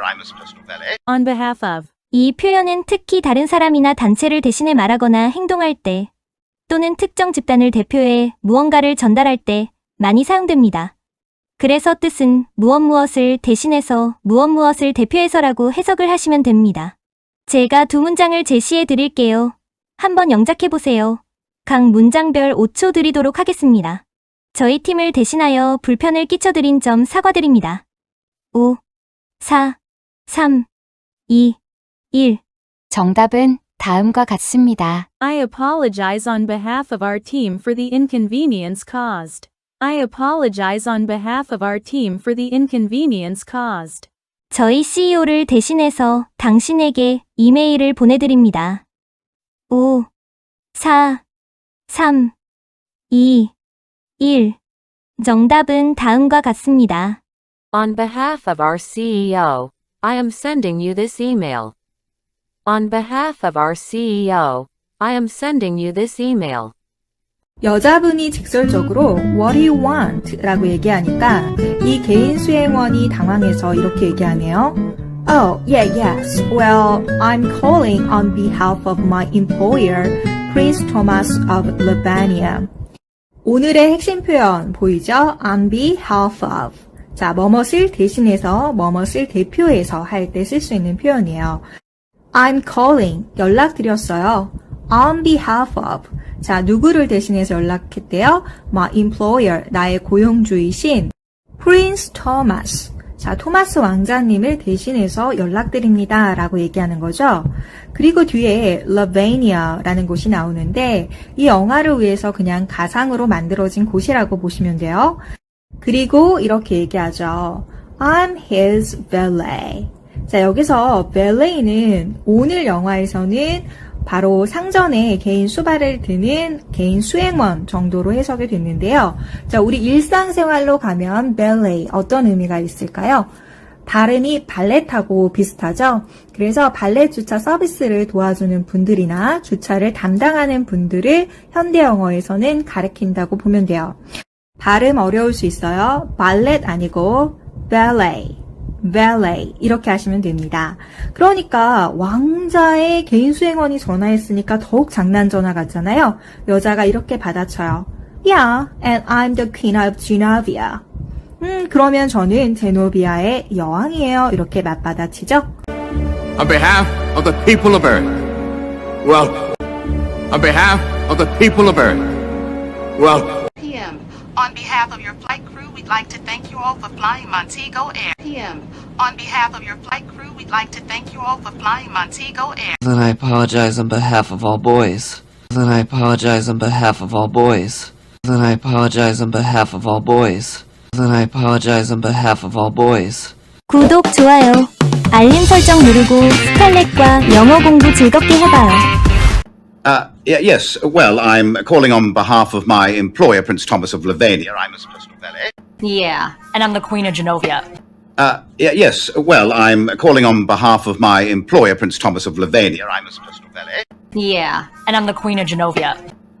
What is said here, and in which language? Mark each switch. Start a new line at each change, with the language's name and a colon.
English: I'm his personal valet. On behalf of.
Korean: 이 표현은 특히 다른 사람이나 단체를 대신해 말하거나 행동할 때, 또는 특정 집단을 대표해 무언가를 전달할 때 많이 사용됩니다. 그래서 뜻은 무엇을 대신해서 무엇을 대표해서라고 해석을 하시면 됩니다. 제가 두 문장을 제시해 드릴게요. 한번 영작해 보세요. 각 문장별 5초 드리도록 하겠습니다. 저희 팀을 대신하여 불편을 끼쳐드린 점 사과드립니다. 5, 4, 3, 2, 1. 정답은 다음과 같습니다.
English: I apologize on behalf of our team for the inconvenience caused. I apologize on behalf of our team for the inconvenience caused.
Korean: 저희 CEO를 대신해서 당신에게 이메일을 보내드립니다. 5, 4, 3, 2, 1. 정답은 다음과 같습니다.
English: On behalf of our CEO, I am sending you this email. On behalf of our CEO, I am sending you this email.
Korean: 여자분이 직설적으로
English: What do you want?
Korean: 라고 얘기하니까 이 개인 수행원이 당황해서 이렇게 얘기하네요.
English: Oh, yes. Well, I'm calling on behalf of my employer, Prince Thomas of Lavania.
Korean: 오늘의 핵심 표현 보이죠?
English: On behalf of.
Korean: 자, 뭐뭇을 대신해서, 뭐뭇을 대표해서 할 때 쓸 수 있는 표현이에요.
English: I'm calling,
Korean: 연락드렸어요.
English: On behalf of.
Korean: 자, 누구를 대신해서 연락했대요?
English: My employer,
Korean: 나의 고용주이신 Prince Thomas. 자, 토마스 왕자님을 대신해서 연락드립니다. 라고 얘기하는 거죠. 그리고 뒤에 Lavania라는 곳이 나오는데 이 영화를 위해서 그냥 가상으로 만들어진 곳이라고 보시면 돼요. 그리고 이렇게 얘기하죠.
English: I'm his valet.
Korean: 자, 여기서 valet는 오늘 영화에서는 바로 상전에 개인 수발을 드는 개인 수행원 정도로 해석이 됐는데요. 자, 우리 일상생활로 가면 valet 어떤 의미가 있을까요? 발음이 발렛하고 비슷하죠? 그래서 발렛 주차 서비스를 도와주는 분들이나 주차를 담당하는 분들을 현대 영어에서는 가리킨다고 보면 돼요. 발음 어려울 수 있어요. 발렛 아니고 valet, valet 이렇게 하시면 됩니다. 그러니까 왕자의 개인 수행원이 전화했으니까 더욱 장난 전화 같잖아요. 여자가 이렇게 받아쳐요.
English: Yeah, and I'm the queen of Genovia.
Korean: 그러면 저는 제노비아의 여왕이에요. 이렇게 맞받아치죠.
English: On behalf of the people of Earth. Well, on behalf of the people of Earth. Well, PM. On behalf of your flight crew, we'd like to thank you all for flying Montego Air. PM. On behalf of your flight crew, we'd like to thank you all for flying Montego Air. Then I apologize on behalf of all boys. Then I apologize on behalf of all boys. Then I apologize on behalf of all boys. Then I apologize on behalf of all boys.
Korean: 구독, 좋아요, 알림 설정 누르고 스칼렛과 영어 공부 즐겁게 해봐요.
English: Yes, well, I'm calling on behalf of my employer, Prince Thomas of Lavania. I'm his personal valet. Yeah, and I'm the Queen of Genovia. Yes, well, I'm calling on behalf of my employer, Prince Thomas of Lavania. I'm his personal valet. Yeah, and I'm the Queen of Genovia.